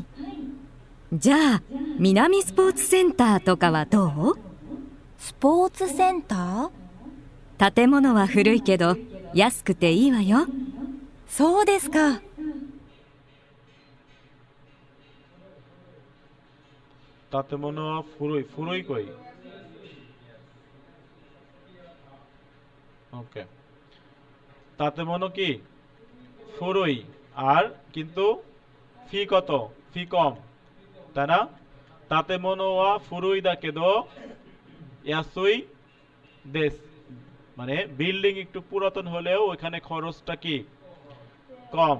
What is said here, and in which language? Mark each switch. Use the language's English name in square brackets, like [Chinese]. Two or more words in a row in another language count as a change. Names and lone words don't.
[Japanese] じゃあ、南スポーツセンターとかはどう？スポーツセンター？建物は古いけど、安くていいわよ。そうですか。建物は古い。古い কই? [Bangla] ওকে, 建物 কি ফুরুই, আর কিন্তু ফি কত? ফি কম, তাই না? [Japanese] 建物は古いけど安いです, [Bangla] মানে বিল্ডিং একটু পুরাতন হলেও ওখানে খরচটা কি কম।